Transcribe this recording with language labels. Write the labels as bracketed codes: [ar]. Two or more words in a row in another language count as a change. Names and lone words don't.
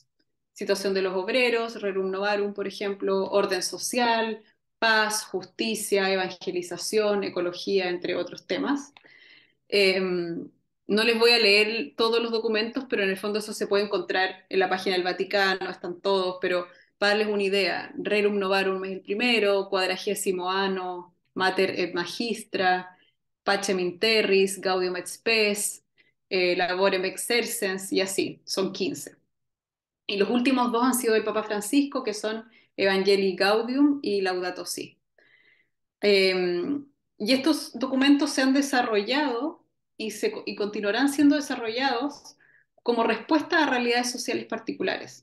[es] Situación de los obreros, Rerum Novarum, por ejemplo, orden social, paz, justicia, evangelización, ecología, entre otros temas. Eh, no les voy a leer todos los documentos, pero en el fondo eso se puede encontrar en la página del Vaticano, están todos, pero para darles una idea, Rerum Novarum es el primero, Quadragesimo Anno, Mater et Magistra, Pacem in Terris, Gaudium et Spes, Laborem Exercens, y así, son 15. Y los últimos dos han sido del Papa Francisco, que son Evangelii Gaudium y Laudato Si. Eh, y estos documentos se han desarrollado y continuarán siendo desarrollados como respuesta a realidades sociales particulares.